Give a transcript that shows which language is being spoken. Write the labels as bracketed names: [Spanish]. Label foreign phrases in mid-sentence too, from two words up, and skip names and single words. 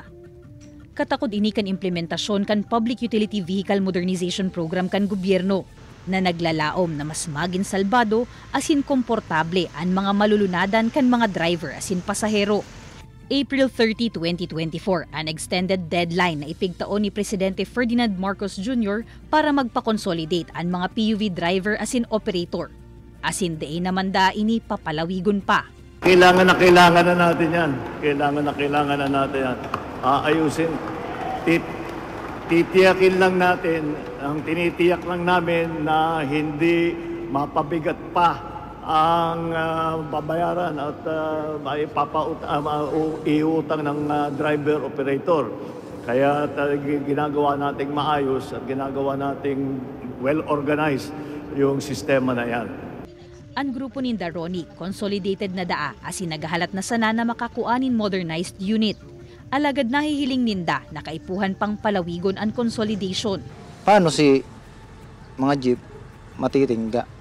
[Bikol] Katakod ini kan implementasyon kan Public Utility Vehicle Modernization Program kan gobyerno na naglalaom na mas maging salbado asin komportable ang mga malulunadan kan mga driver asin pasahero. April 30, 2024, ang [English] extended deadline [Bikol] na ipigtaon ni Presidente Ferdinand Marcos Jr. para magpa-consolidate ang mga PUV driver asin operator. Asin daay naman da ini papalawigon pa. [Filipino] Kailangan na natin yan. Kailangan na natin yan. Ayusin. Titiyakin lang natin, ang tinitiyak lang namin na hindi mapabigat pa ang babayaran at iutang ng [English] driver operator. [Filipino] Kaya ginagawa nating maayos at ginagawa nating well-organized yung sistema na yan. [Bikol] Ang grupo ni Daroni, consolidated na daa asin nagahalat na sana na makakuanin [English] modernized unit. [Bikol] Alagad nahihiling ninda na kaipuhan pang palawigon ang consolidation. Paano si mga jeep matitingga?